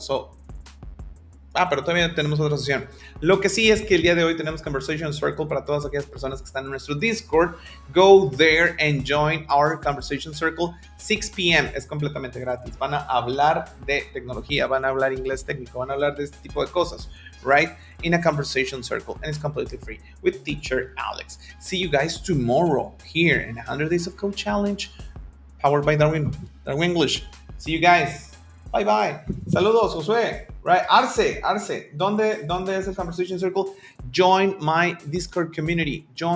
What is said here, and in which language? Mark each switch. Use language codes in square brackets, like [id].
[es] So, pero todavía tenemos otra sesión. Lo que sí es que el día de hoy tenemos Conversation Circle para todas aquellas personas que están en nuestro Discord. [en] Go there and join our Conversation Circle. [es] 6 p.m. es completamente gratis. Van a hablar de tecnología, van a hablar inglés técnico, van a hablar de este tipo de cosas, right? [en] In a Conversation Circle, and it's completely free with teacher Alex. See you guys tomorrow here in 100 Days of Code Challenge, powered by Darwin English. See you guys. Bye bye. Saludos, Josué. [es] Right, Arce, ¿dónde es el Conversation Circle? [en] Join my Discord community.